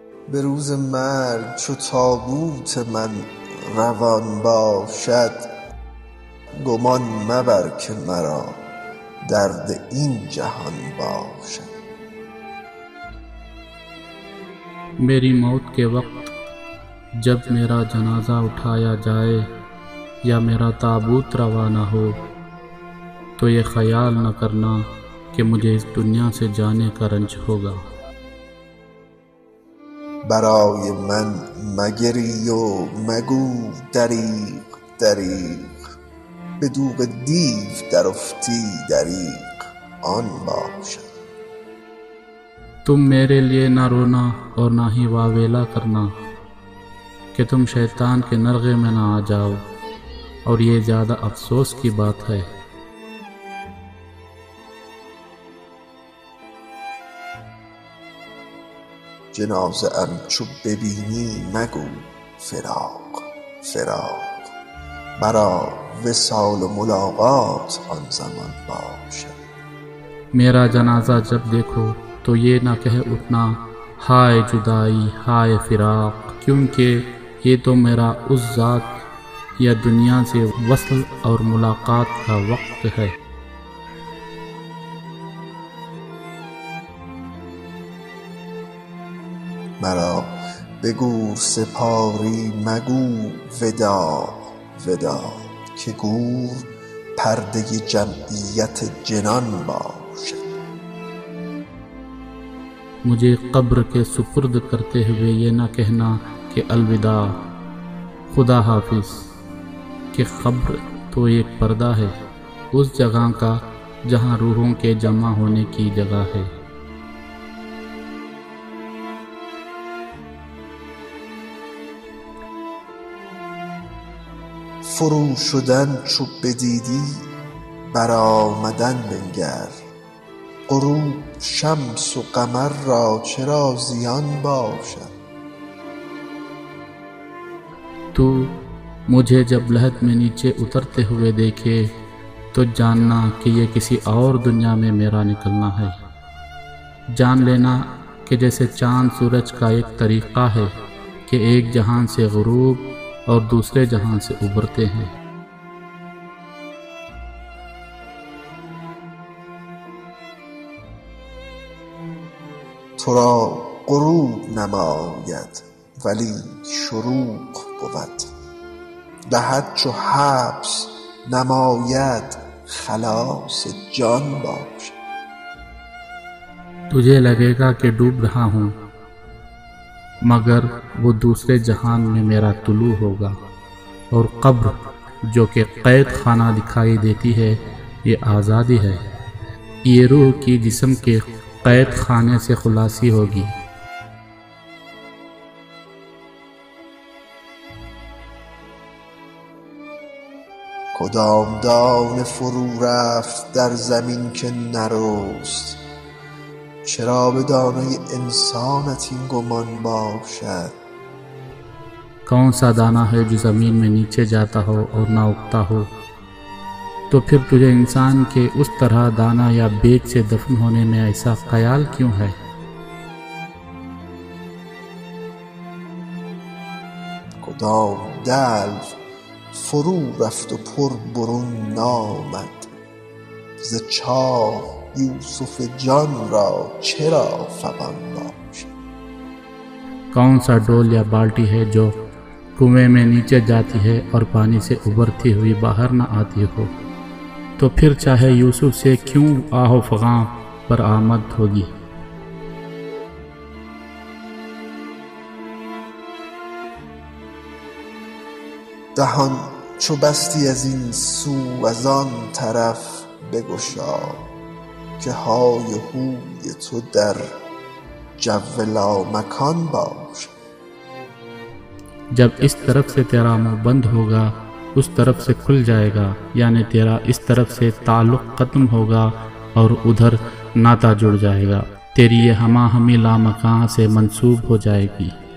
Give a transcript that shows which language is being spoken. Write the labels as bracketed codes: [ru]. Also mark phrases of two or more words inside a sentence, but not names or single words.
[fa] به روز مرگ چو تابوت من روان باشد، گمان مبر که مرا درد این جهان باشد. [ur] میری موت کے وقت جب میرا جنازہ اٹھایا جائے یا میرا تابوت روانہ ہو، تو یہ خیال نہ کرنا کہ مجھے اس دنیا سے جانے کا رنج ہوگا. [fa] برای من مگری و مگو دریغ دریغ، به دوغ دیو در افتی دریغ آن باشد. [ur] تم میرے لیے نہ رونا اور نہ ہی واویلا کرنا کہ تم شیطان کے نرغے میں نہ آ جاؤ، اور یہ زیادہ افسوس کی بات ہے. [fa] جنازه ام چو ببینی مگو فراق فراق، مرا وصال و ملاقات آن زمان باشد. [ur] میرا جنازہ جب دیکھو تو یہ نہ کہہ اٹھنا ہائے جدائی ہائے فراق، کیونکہ یہ تو میرا اس ذات یا دنیا سے وصل اور ملاقات کا وقت ہے. [fa] مرا به گور سپاری مگو وداع وداع، که گور پرده جمعیت جنان باشد. [ur] مجھے قبر کے سپرد کرتے ہوئے یہ نہ کہنا کہ الوداع خدا حافظ، کہ قبر تو ایک پردہ ہے اس جگہ کا جہاں روحوں کے جمع ہونے کی جگہ ہے. [fa] فرو شدن چو بدیدی برآمدن بنگر، غروب شمس و قمر را چرا زیان باشد. [ur] تو مجھے جب لحد میں نیچے اترتے ہوئے دیکھے تو جاننا کہ یہ کسی اور دنیا میں میرا نکلنا ہے. جان لینا کہ جیسے چاند سورج کا ایک طریقہ ہے کہ ایک جہان سے غروب اور دوسرے جہاں سے ابھرتے ہیں. [fa] تو را غروب نماید ولی شروق بود، دهد چو حبس نماید خلاص جان باشد. [ur] تجھے لگے گا کہ ڈوب رہا ہوں، مگر وہ دوسرے جہان میں میرا طلوع ہوگا، اور قبر جو کہ قید خانہ دکھائی دیتی ہے یہ آزادی ہے. یہ روح کی جسم کے قید خانے سے خلاصی ہوگی. [fa] کدام دانه فرو رفت در زمین که نرست، چرا به دانه انسانت این گمان باشد. [ur] کون سا دانہ ہے جو زمین میں نیچے جاتا ہو اور نہ اگتا ہو، تو پھر تجھے انسان کے اس طرح دانہ یا بیج سے دفن ہونے میں ایسا خیال کیوں ہے. [fa] کدام دلو فرو رفت و پر برون نامد، ز چاه یوسف جان را چرا فغان باشد. [ur] کون سا ڈول یا بالٹی ہے جو کنویں میں نیچے جاتی ہے اور پانی سے ابھرتی ہوئی باہر نہ آتی ہو، تو پھر چاہے یوسف سے کیوں آہو فغاں پر آمد ہوگی. [fa] دهان چو بستی از این سو از آن طرف بگشا، که های و هوی تو در جو لامکان باشد. [ur] جب اس طرف سے تیرا منہ بند ہوگا اس طرف سے کھل جائے گا، یعنی تیرا اس طرف سے تعلق ختم ہوگا اور ادھر ناتا جڑ جائے گا. تیری یہ ہمہ ہمی لامکاں سے منسوب ہو جائے گی.